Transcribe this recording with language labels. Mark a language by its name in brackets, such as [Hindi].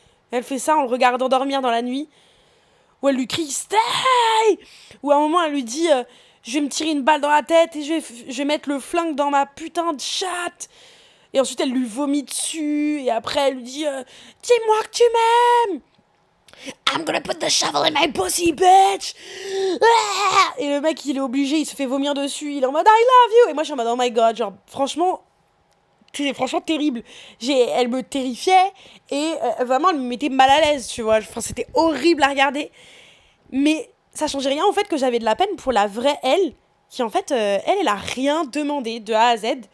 [French] Elle fait ça en le regardant dormir dans la nuit. Où elle lui crie « [English] Stay !» [French] Ou à un moment, elle lui dit je vais me tirer une balle dans la tête et je vais mettre le flingue dans ma putain de chatte. Et ensuite, elle lui vomit dessus. Et après, elle lui dit dis-moi que tu m'aimes. [English] I'm gonna put the shovel in my pussy, bitch. [French] Et le mec, il est obligé, il se fait vomir dessus. Il est en mode [English] I love you. [French] Et moi, je suis en mode [English] oh my god. [French] Genre, franchement, c'est franchement terrible. Elle me terrifiait et vraiment, elle me mettait mal à l'aise, tu vois. Enfin, c'était horrible à regarder. Mais ça changeait rien au fait que j'avais de la peine pour la vraie elle, qui en fait, elle a rien demandé de A à Z.